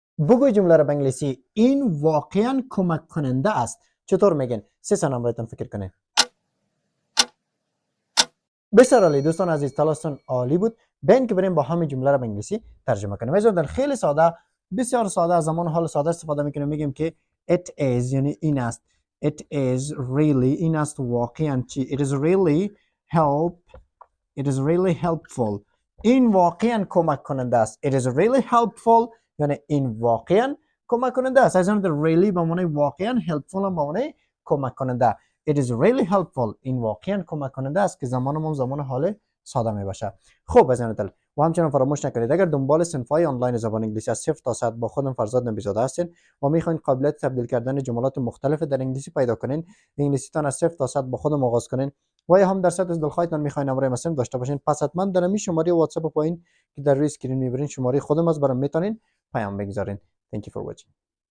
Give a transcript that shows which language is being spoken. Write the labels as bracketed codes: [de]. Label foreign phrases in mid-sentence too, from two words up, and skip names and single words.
[fa] بگوی جمله را به انگلیسی. این واقعا کمک کننده است. چطور میگین؟ 3 ثانیه براتون فکر کنید. بسیار عالی دوستان عزیز، تلاشتون عالی بود. بین که بریم با همین جمله را به انگلیسی ترجمه کنیم. از خیلی ساده، بسیار ساده، از زمان حال ساده استفاده میکنیم. میگیم که [en] it is [fa] یعنی این است. [en] it is really [fa] این است واقعا چی. [en] it is really helpful. [fa] این واقعا کمک کننده است. [en] it is really helpful [fa] یعنی این واقعا کمک کننده است. از really به معنی واقعا، helpful هم به معنی کمک کننده. [en] it is really helpful [fa] این واقعا کمک کننده است که زمانمون زمان حال ساده می باشه. خب از دل و همچنین فراموش نکنید اگر دنبال صنف‌های آنلاین زبان انگلیسی از 0 تا 100 با خودم فرزاد نبیزاده هستین و میخواین قابلیت تبدیل کردن جملات مختلف در انگلیسی پیدا کنین، انگلیسیتان از 0 تا 100 با خودم آغاز کنین و یا هم در صد از دلخواهتان میخواین نمره مسیم داشته باشین، پس حتما در این شماره واتساپ پایین که در روی اسکرین میبرین شماره خودم از برام میتونین پیام بگذارین. [en] Thank you for watching.